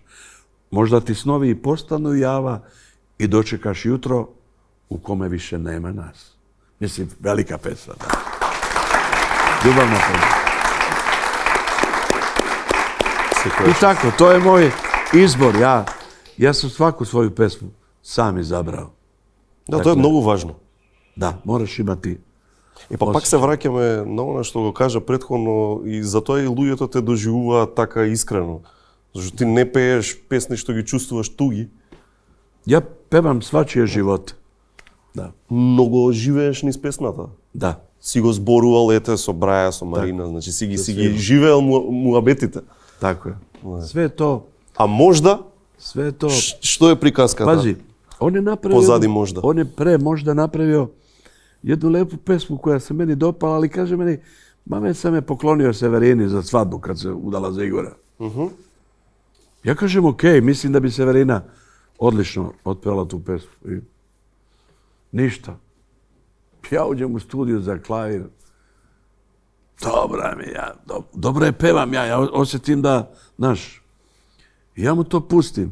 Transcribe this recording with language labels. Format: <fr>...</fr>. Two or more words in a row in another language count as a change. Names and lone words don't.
<sr>Možda ti snovi i postanu java i dočekaš jutro u kome više nema nas. Mislim, velika pesma. Da. Ljubavna pesma. I tako, to je moj izbor. Ja sam svaku svoju pesmu sam izabrao. Да, dakle,</sr> <mk>тоа е многу важно. Да, мораш имати. Пак се враќаме на она што го кажа претходно и затоа и луѓето те доживуваат така искрено. Зашто ти не пееш песни што ги чувствуваш туги.</mk> <sr>Ја певам свачија живот. Да.</sr> <mk>Многу живееш низ песната. Да. Си го зборувал ете со Браја, со Марина, так. Значи си ги живеел муабетите.</mk> <sr>Тако е. Све то. А можда? Све то.</sr> <mk>Што е приказката?</mk> <sr>Пази, он е направио. Позади можда. Он е можда направио jednu lepu pesmu koja se meni dopala, ali kaže meni, mame sam je poklonio Severini za svadbu kad se udala za Igora. Ja kažem, okej, mislim da bi Severina odlično otpevala tu pesmu. I ništa. Ja uđem u studiju za klavir. Dobra mi ja, dobro je pevam ja osjetim da, znaš, ja mu to pustim.</sr>